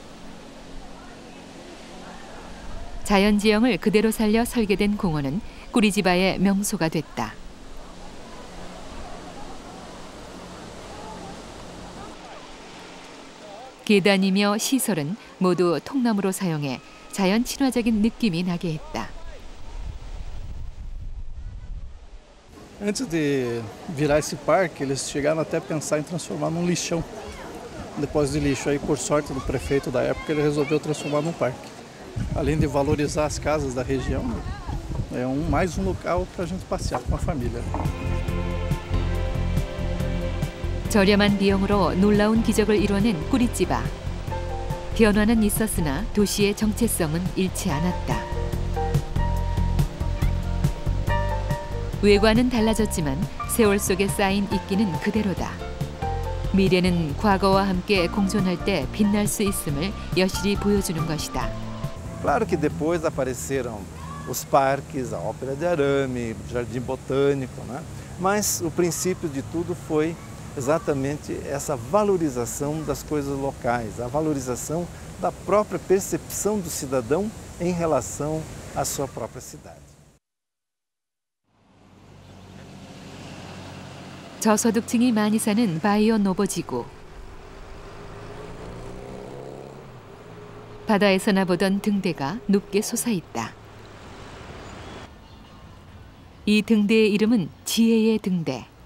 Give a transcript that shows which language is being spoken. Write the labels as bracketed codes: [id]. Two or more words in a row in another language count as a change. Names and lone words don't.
[ko] 자연지형을 그대로 살려 설계된 공원은 꾸리지바의 명소가 됐다. 계단이며 시설은 모두 통나무로 사용해 자연 친화적인 느낌이 나게 했다. [pt] Antes de virar esse parque, eles chegaram até a pensar em transformar num lixão. Depósito de lixo. Aí, por sorte do prefeito da época, ele resolveu transformar num parque. Além de valorizar as casas da região, é mais um local para a gente passear com a família. [ko] 저렴한 비용으로 놀라운 기적을 이뤄낸 꾸리지바. 변화는 있었으나 도시의 정체성은 잃지 않았다. 외관은 달라졌지만 세월 속에 쌓인 있기는 그대로다. 미래는 과거와 함께 공존할 때 빛날 수 있음을 여실히 보여주는 것이다. [pt] Claro que depois apareceram os parques, a Ópera de Arame, o Jardim Botânico, né? Mas o princípio de tudo foi exatamente essa valorização das coisas locais, a valorização da própria percepção do cidadão em relação à sua própria cidade. [ko] 저소득층이 많이 사는 바이오 노보 지구. 바다에서나 보던 등대가 높게 솟아있다. 이 등대의 이름은 지혜의 등대.